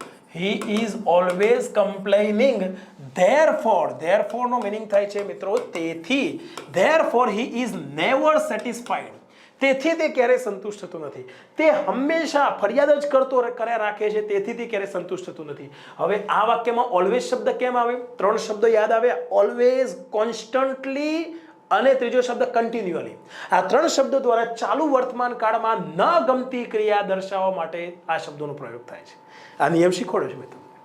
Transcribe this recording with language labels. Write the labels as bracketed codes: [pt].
[en] He is always complaining. [gu] Therefore no meaning થાય છે મિત્રો તેથી. [en] Therefore he is never satisfied. [gu] તેથી તે ક્યારેય સંતુષ્ટ થતો નથી. તે હંમેશા ફરિયાદ જ કર્યા રાખે છે, તેથી તે ક્યારેય સંતુષ્ટ થતો નથી. હવે આ વાક્યમાં ઓલવેઝ શબ્દ કેમ આવે? ત્રણ શબ્દો યાદ આવે: ઓલવેઝ, કોન્સ્ટન્ટલી અને ત્રીજો શબ્દ કન્ટિન્યુઅલી. આ ત્રણ શબ્દો દ્વારા ચાલુ વર્તમાન કાળમાં ન ગમતી ક્રિયા દર્શાવવા માટે આ શબ્દોનો પ્રયોગ થાય છે. આ નિયમ શીખવાડ્યો છે મેં તમને.